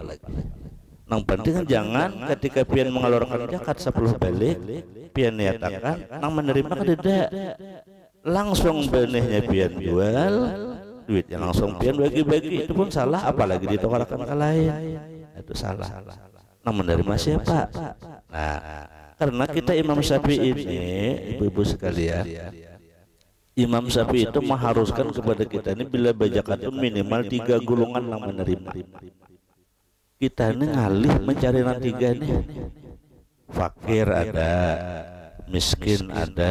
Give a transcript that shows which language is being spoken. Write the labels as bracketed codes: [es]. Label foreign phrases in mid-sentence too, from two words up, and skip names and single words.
[bjn] Nang penting jangan ketika pian mengeluarkan zakat 10 balik, pian nyatakan nang menerima kada, langsung benihnya pian jual, duitnya langsung pian bagi-bagi, itu pun salah, apalagi ditukarkan ke lain, itu salah. Nang menerima siapa? [id] Nah, karena kita Imam Syafi'i ini, ibu-ibu sekalian, Imam Syafi'i itu mengharuskan kepada kita ini bila bajakat itu minimal 3 golongan yang menerima. [bjn] Kita ini ngalih mencari yang 3 nih. [id] Fakir ada, miskin ada.